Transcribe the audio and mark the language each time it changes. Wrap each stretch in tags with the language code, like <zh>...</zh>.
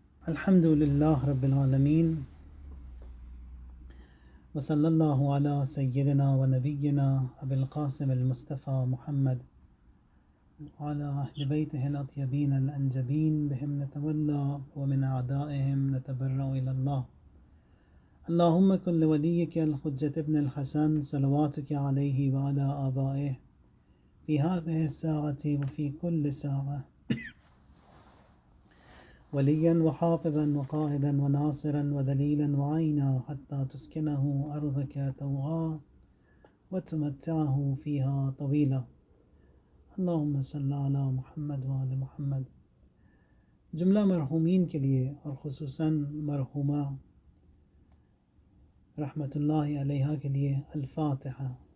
<ar>الحمد للہ رب العالمین وصلی اللہ علی سیدنا و نبینا ابی القاسم المصطفیٰ محمد وعلی اہل بیتہ الاطیبین الانجبین بہم نتولا ومن اعدائہم نتبرأ الی اللہ. اللہم کن لولیک الحجۃ ابن الحسن صلواتک علیہ وعلی آبائہ فی هذه الساعة وفی کل ساعة وليا وحافظا وقائدا وناصرا ودليلا وعينا حتى تسكنه أرضك طوعا وتمتعه فيها طويلا. اللهم صل على محمد وعلى محمد.</ar> <ur>جملہ مرحومین کے لیے اور خصوصاً مرحومہ رحمۃ اللہ علیہا کے لیے الفاتحہ.</ur>